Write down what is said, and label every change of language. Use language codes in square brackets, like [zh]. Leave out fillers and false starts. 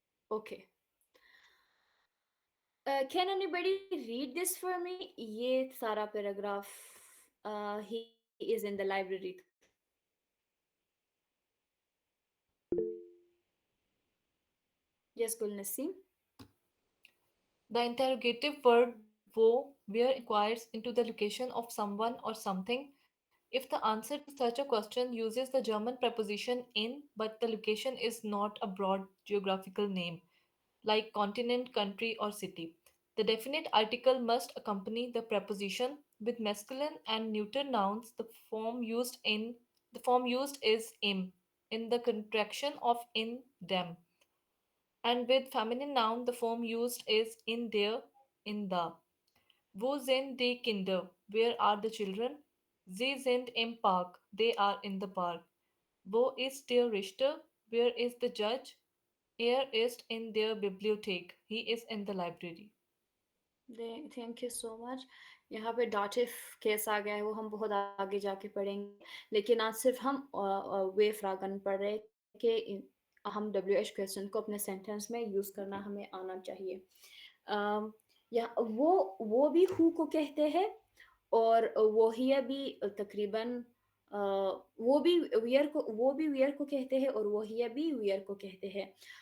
[en] okay can anybody read this for me [hi] ये सारा paragraph [en] he is in the library yes Gulnasim The interrogative word wo where inquires into the location of someone or something. If the answer to such a question uses the German preposition in, but the location is not a broad geographical name, like continent, country, or city. The definite article must accompany the preposition. With masculine and neuter nouns, the form used is im in the contraction of in them. And with feminine noun, the form used is in der, in the. [de] Wo sind die Kinder? [en] Where are the children? [de] Sie sind im Park. [en] They are in the park. [de] Wo ist der Richter? [en] Where is the judge? [de] Er ist in der Bibliothek. [en] He is in the library. Thank you so much. [hi] यहाँ पे dative case आ गया है, वो हम बहुत आगे जाके पढ़ेंगे, लेकिन आज सिर्फ हम वे फ्रागन पढ़ रहे कि हम WH क्वेश्चन को अपने सेंटेंस में यूज़ करना हमें आना चाहिए। या वो भी हु को कहते हैं, और वो ही भी तकरीबन वो भी वियर को कहते हैं, और वो ही भी वियर को कहते हैं।